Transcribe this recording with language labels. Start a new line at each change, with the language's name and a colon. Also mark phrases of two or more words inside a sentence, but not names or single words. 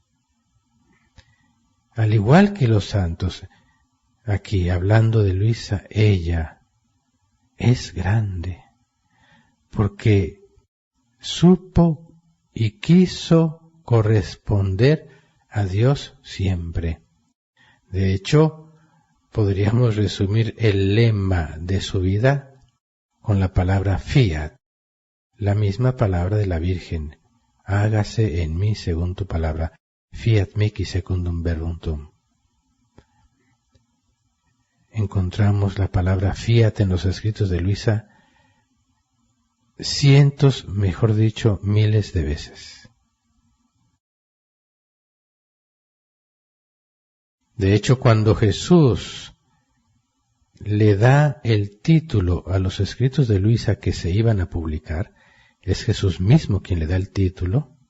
Spanish: Al igual que los santos, aquí hablando de Luisa, ella es grande, porque supo y quiso corresponder a Dios siempre. De hecho, podríamos resumir el lema de su vida con la palabra fiat, la misma palabra de la Virgen: hágase en mí según tu palabra.
Latin: Fiat mihi secundum verbum tuum.
Spanish: Encontramos la palabra fiat en los escritos de Luisa cientos, mejor dicho, miles de veces. De hecho, cuando Jesús le da el título a los escritos de Luisa que se iban a publicar, es Jesús mismo quien le da el título.